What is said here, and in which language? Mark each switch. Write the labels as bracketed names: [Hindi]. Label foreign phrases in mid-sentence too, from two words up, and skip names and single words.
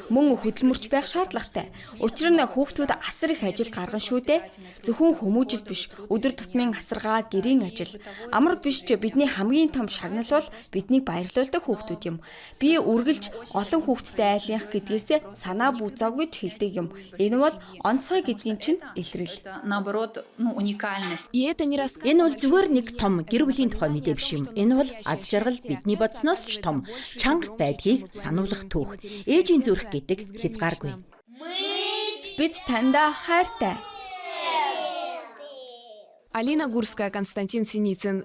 [Mongolian] Мөн хөдөлмөрч байх шаардлагатай. Учир нь хүүхдүүд асар их ажил гарган шүү дээ. Зөвхөн хүмүүжил биш, өдөр тутмын асаргаа, гэрийн ажил. Амар биш ч бидний хамгийн том шагнал бол биднийг баярлуулдаг хүүхдүүд юм. Би үргэлж олон хүүхдтэй айлынх гэдгээсээ санаа бүзав гэж хэлдэг юм. Энэ бол онцгой гэдгийн чинь илрэл. [Russian] Наоборот, уникальность. И это не раз. [Mongolian] Энэ бол зүгээр нэг том гэр бүлийн тухай мэдээ биш юм. Энэ бол аз жаргал бидний бодсноос ч том чанга байдгийг сануулгах түүх. Ээжийн зүрх гэдэг хязгааргүй. Бид таньда хайртай. Алина Гурская, Константин Синицын.